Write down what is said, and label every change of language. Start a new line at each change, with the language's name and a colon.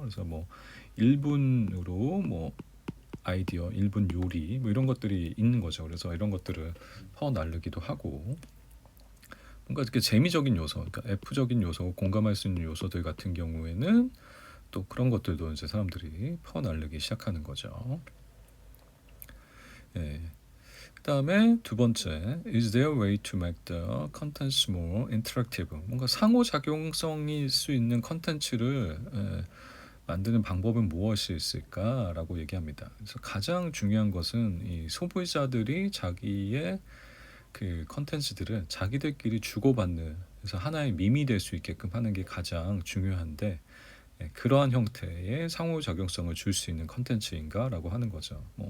Korean: 그래서 뭐 1분으로 뭐 아이디어, 1분 요리 뭐 이런 것들이 있는 거죠. 그래서 이런 것들을 퍼 나르기도 하고 뭔가 이렇게 재미적인 요소, 그러니까 F적인 요소, 공감할 수 있는 요소들 같은 경우에는 또 그런 것들도 이제 사람들이 퍼 나르기 시작하는 거죠. 그다음에 두 번째,
English: is there a way to make the contents more interactive?
Korean: 뭔가 상호작용성이 수 있는 컨텐츠를 만드는 방법은 무엇이 있을까라고 얘기합니다. 그래서 가장 중요한 것은 이 소비자들이 자기의 그 컨텐츠들을 자기들끼리 주고받는, 그래서 하나의 밈이 될 수 있게끔 하는 게 가장 중요한데 그러한 형태의 상호작용성을 줄 수 있는 컨텐츠인가라고 하는 거죠.